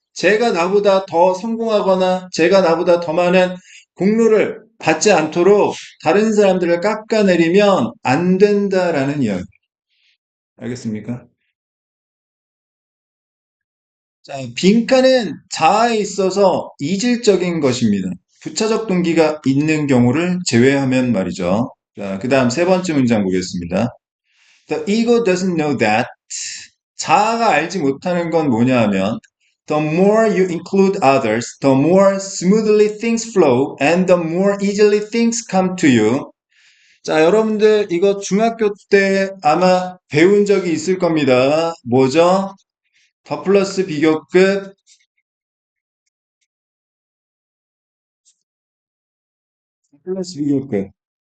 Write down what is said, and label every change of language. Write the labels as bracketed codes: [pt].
[ko] 제가 나보다 더 성공하거나 제가 나보다 더 많은 공로를 받지 않도록 다른 사람들을 깎아내리면 안 된다라는 이야기. 알겠습니까? 자, 빈칸은 자아에 있어서 이질적인 것입니다. 부차적 동기가 있는 경우를 제외하면 말이죠. 자, 그 다음 세 번째 문장 보겠습니다. [en] The ego doesn't know that. [ko] 자아가 알지 못하는 건 뭐냐 하면 [en] the more you include others, the more smoothly things flow and the more easily things come to you. [ko] 자, 여러분들 이거 중학교 때 아마 배운 적이 있을 겁니다. 뭐죠? 더 플러스 비교급 플러스 비교급.